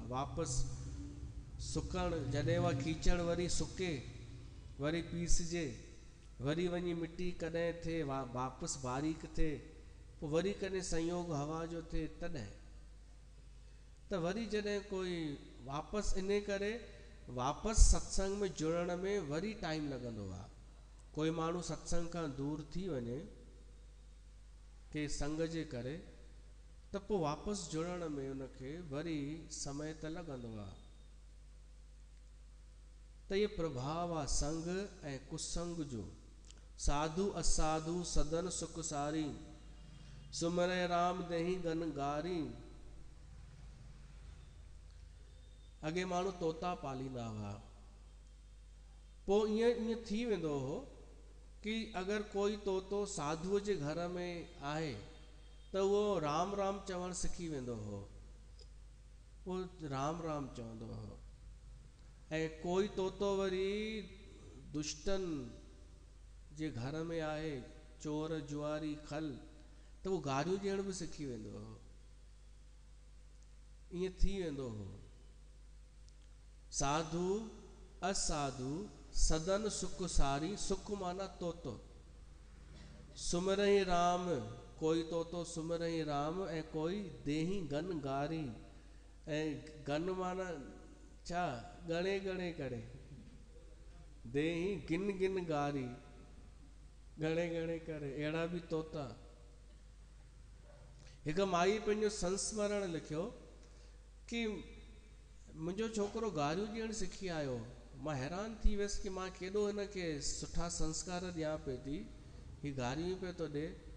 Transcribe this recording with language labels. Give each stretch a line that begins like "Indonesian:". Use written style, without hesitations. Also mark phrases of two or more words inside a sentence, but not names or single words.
Sindhi: वापसि सुकणु, जॾहिं उहा कीचड़ वरी सुके, वरी पीसजे, वरी वञी मिटी कॾहिं थिए, वापसि बारीक थिए, पोइ वरी कॾहिं संयोग हवा जो थिए, तॾहिं त वरी जॾहिं कोई वापसि, इन करे वापसि सत्संग में जुड़ण में वरी टाइम लॻंदो आहे। कोई माण्हू सत्संग खां दूर थी वञे के संग जे करे, त पोइ वापसि जुड़ण में उनखे वरी समय त लॻंदो आहे। त इहो प्रभाव आहे संग ऐं कुसंग जो।
Awadhi: साधु असाधु सदन सुख सारी, सुमरे राम देहि गन गारी।
Sindhi: अॻे माण्हू तोता पालींदा हुआ, पोइ ईअं थी वेंदो हो कि अगरि कोई तोतो साधुअ जे घर में आहे त उहो राम राम चवणु सिखी वेंदो हो, उहो राम राम चवंदो हो। ऐं कोई तोतो वरी दुष्टनि जे घर में आहे, चोर जुआरी खल, त उहो गारियूं ॾियण बि सिखी वेंदो हो। ईअं थी वेंदो हो।
Awadhi: साधु असाधु सदन सुख सारी,
Sindhi: सुख माना तोतो,
Awadhi: सुमरई राम,
Sindhi: कोई तोतो
Awadhi: सुमरई राम,
Sindhi: ऐं कोई
Awadhi: देही गन गारी।
Sindhi: ऐं गन माना छा, गणे गणे करे,
Awadhi: देही गिन गिन गारी,
Sindhi: गणे गणे करे, अहिड़ा बि तोता। हिकु माई पंहिंजो संस्मरण लिखियो कि मुंहिंजो छोकिरो गारियूं ॾियणु सिखी आयो। मां हैरान थी वियसि कि मां केॾो हिनखे सुठा संस्कार ॾियां पई थी, ही गारियूं पियो थो ॾिए।